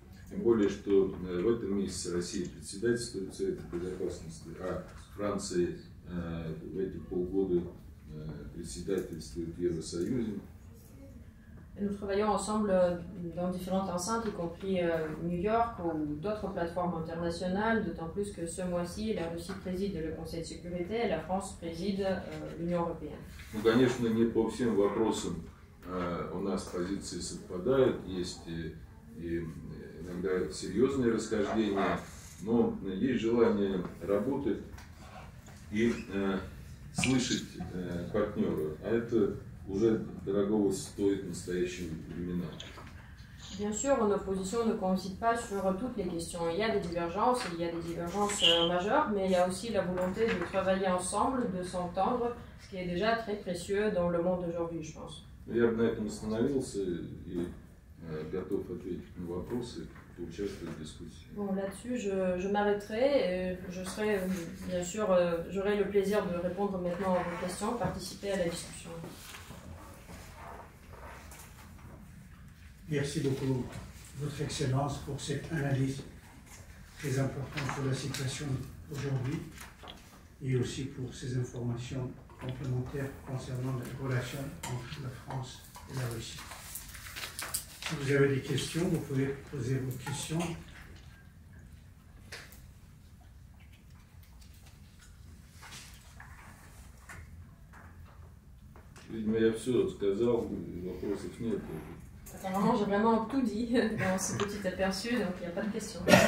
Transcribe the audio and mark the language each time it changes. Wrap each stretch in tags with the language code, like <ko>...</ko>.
<ru>Тем более, что в этом месяце Россия председательствует Совета Безопасности, а Франция в эти полгода председательствует в Евросоюзе.</ru> <fr>Nous travaillons ensemble dans différentes enceintes, y compris New York ou d'autres plateformes internationales, d'autant plus que ce mois-ci, la Russie préside le Conseil de sécurité et la France préside l'Union européenne.</fr> <ru>Ну, конечно, не по всем вопросам у нас позиции совпадают, есть и иногда серьезные расхождения, но есть желание работать и слышать партнера, а это уже дорогого стоит в настоящие времена.</ru> <fr>Bien sûr, nos positions ne coïncident pas sur toutes les questions. Il y a des divergences majeures, mais il y a aussi la volonté de travailler ensemble, de s'entendre, ce qui est déjà très précieux dans le monde d'aujourd'hui, je pense.</fr> <ru>Я бы на этом остановился и готов ответить на вопросы, поучаствовать в дискуссии.</ru> <fr>Bon, là-dessus, je m'arrêterai et je serai, bien sûr, j'aurai le plaisir de répondre maintenant à vos questions, participer à la discussion. Merci beaucoup, Votre Excellence, pour cette analyse très importante sur la situation aujourd'hui et aussi pour ces informations complémentaires concernant les relations entre la France et la Russie. Si vous avez des questions, vous pouvez poser vos questions.</fr> <ru>Видимо, я все сказал, вопросов нет.</ru> <fr>Apparemment, j'ai vraiment tout dit dans ce petit aperçu, donc il n'y a pas de questions.</fr>